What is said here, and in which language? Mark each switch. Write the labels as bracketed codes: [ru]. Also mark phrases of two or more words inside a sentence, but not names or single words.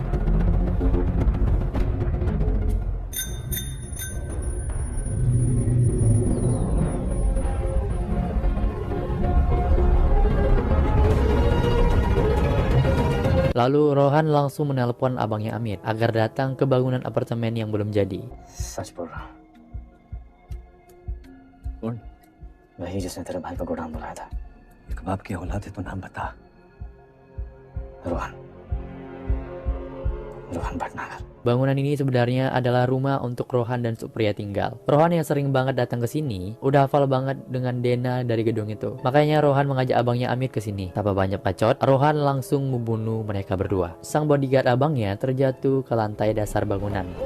[id] Lalu Rohan langsung menelpon abangnya Amit agar datang ke bangunan apartemen yang belum jadi. [hi] सच बोल रहा कौन वही जिसने तेरे भाई को गोडाउन बुलाया था एक बाप की औलाद है तो नाम बता रोहन रोहन भटनागर. [id] Bangunan ini sebenarnya adalah rumah untuk Rohan dan Supriya tinggal. Rohan yang sering banget datang ke sini, udah hafal banget dengan Dena dari gedung itu. Makanya Rohan mengajak abangnya Amit ke sini. Tanpa banyak bacot, Rohan langsung membunuh mereka berdua. Sang bodyguard abangnya terjatuh ke lantai dasar bangunan.